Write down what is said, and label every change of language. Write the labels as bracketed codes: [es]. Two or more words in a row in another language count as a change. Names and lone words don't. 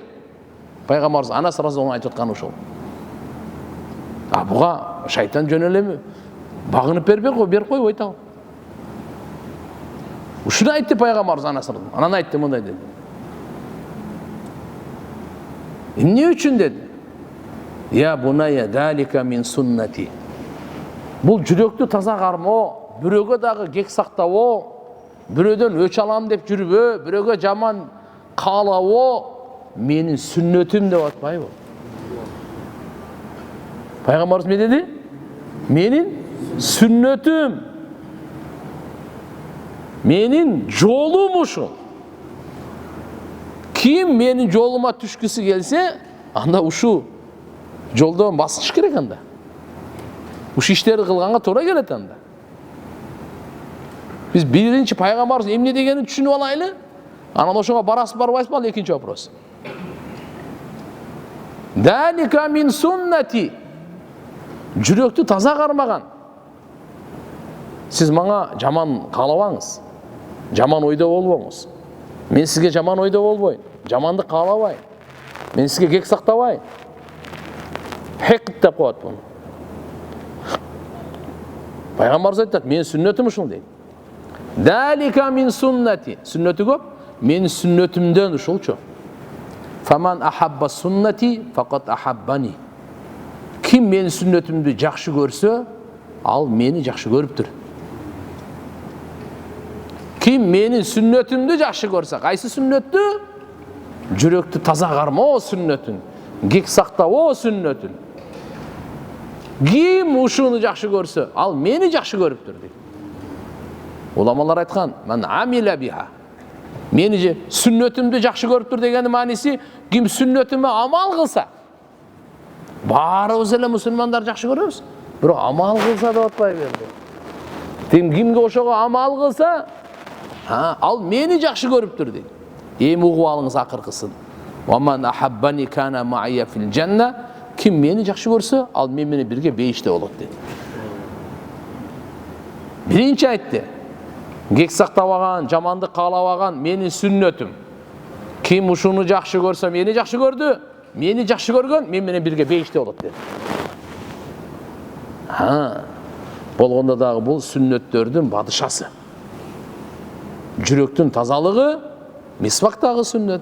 [ky] Пайгамбарыбыз Анас разияллаху айтып атканы ошол. Буга шайтан жөн эле багынып берип койбойт ал. Ушуну айтты пайгамбарыбыз Анас. Анан айтты мындай деди. Эмне үчүн деди? [ar] يا بني ذلك من سنتي. [ky] Бул жүрөктү таза кармоо, бирөөгө дагы кек сактабоо, бирөөдөн өч алам деп жүрбөө, бирөөгө жаман каалабоо менин сүннөтүм деп атпайбы? Пайгамбарыбыз эмне деди? Менин сүннөтүм. Менин жолум ушул. Ким менин жолума түшкүсү келсе, анда ушу жолдон басыш керек анда. Ушу иштерди кылганга туура келет анда. Биз биринчи пайгамбарыбыз эмне дегенин түшүнүп алайлы. Анан ошого барасыз барбайсызбы ал экинчи вопрос. [ar] ذلك من سنتي. [ky] Жүрөктү таза кармаган. Сиз мага жаман каалабаңыз. Жаман ойдо болбоңуз. Мен сизге жаман ойдо болбойм. Жамандык каалабайм. Мен сизге кек сактабайм. Хек деп коет буну. Пайгамбарыбыз айтат, менин сүннөтүм ушул дейт. [ar] ذلك من سنتي. [ky] Сүннөтү көп. Менин сүннөтүмдөн ушулчу. [ar] فمن أحب سنتي فقد أحبني. [ky] Ким менин сүннөтүмдү жакшы көрсө, ал мени жакшы көрүптүр. Ким менин сүннөтүмдү жакшы көрсө, кайсы сүннөттү? Жүрөктү таза кармоо сүннөтүн, кек сактабоо сүннөтүн. Ким ушуну жакшы көрсө, ал мени жакшы көрүптүр дейт. Уламалар айткан, [ar] "من عمل بها". [ky] Мени сүннөтүмдү жакшы көрүптүр дегенин мааниси, ким сүннөтүмө амал кылса. Баарыбыз эле мусулмандар жакшы көрөбүз. Бирок амал кылса деп атпайбы энди. Кимге ошого амал кылса, ал мени жакшы көрүптүр дейт. Эми угуп алыңыз акыркысын. [ar] "ومن أحبني كان معي في الجنة". [ky] Ким мени жакшы көрсө, ал мен менен бирге бейиште болот дейт. Birinchi aytdi. Kek sактап алган, жамандык каалап алган менин сүннөтүм. Kim ушуну жакшы көрсө, мени жакшы көрдү, мени жакшы көргөн мен менен бирге бейиште болот dedi. Болгондо дагы бул сүннөттөрдүн бадышасы. Жүрөктүн тазалыгы мисвактагы сүннөт.